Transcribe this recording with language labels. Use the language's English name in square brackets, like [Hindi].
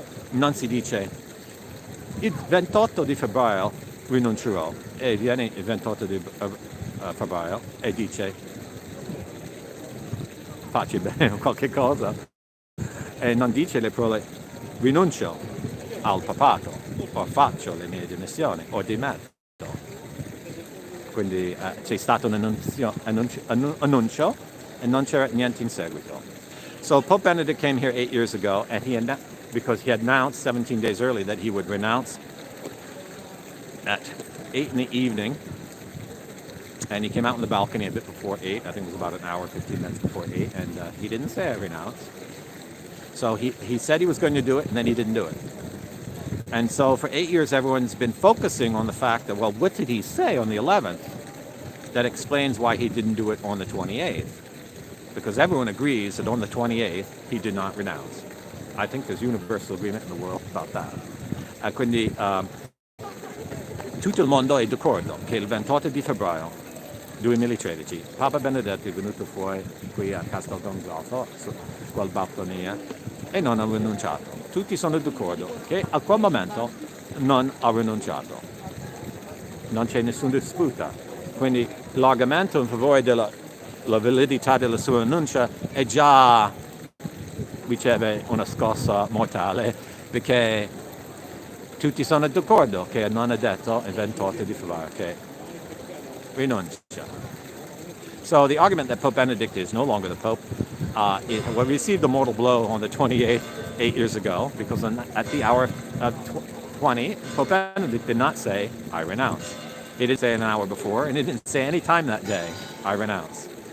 [Italian] Non si dice il 28 di febbraio rinuncerò e viene il 28 di febbraio e dice facci bene o qualche cosa e non dice le parole rinuncio al papato o faccio le mie dimissioni o dimetto. Quindi c'è stato un annuncio e non c'era niente in seguito. [English] So Pope Benedict came here 8 years ago, and because he had announced 17 days early that he would renounce at 8 in the evening, and he came out on the balcony a bit before 8, I think it was about an hour, 15 minutes before 8, and he didn't say I renounce. So he said he was going to do it, and then he didn't do it. And so for 8 years, everyone's been focusing on the fact that, well, what did he say on the 11th that explains why he didn't do it on the 28th? Because everyone agrees that on the 28th, he did not renounce. I think there's universal agreement in the world about that. [Italian] Quindi tutto il mondo è d'accordo che il 28 di febbraio 2013 Papa Benedetto è venuto fuori qui a Castel Gandolfo, su quel balconia, e non ha rinunciato. Tutti sono d'accordo che a quel momento non ha rinunciato. Non c'è nessuna disputa. Quindi l'argomento in favore della validità della sua rinuncia è già riceve una scossa mortale, perché tutti sono d'accordo che non ha detto il 28 di febbraio che rinuncia. [English] So the argument that Pope Benedict is no longer the Pope received a mortal blow on the 28th, 8 years ago, because at the hour of 20, Pope Benedict did not say, I renounce. He didn't say an hour before, and he didn't say any time that day, I renounce.